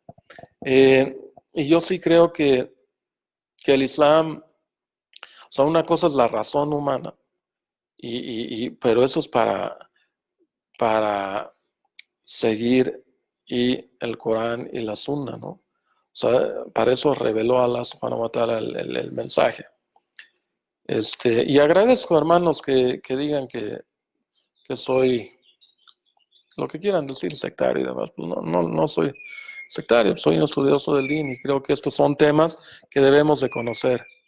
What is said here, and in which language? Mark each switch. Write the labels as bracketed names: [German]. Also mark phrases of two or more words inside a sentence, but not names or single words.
[Spanish] Y yo sí creo que el Islam, o sea, una cosa es la razón humana, pero eso es para seguir y el Corán y la Sunna, ¿no? O sea, para eso reveló [Arabic] الله سبحانه وتعالى [Spanish] el mensaje. Y agradezco, hermanos, que digan que soy lo que quieran decir sectario y demás. Pues no soy sectario, soy un estudioso del din y creo que estos son temas que debemos de conocer.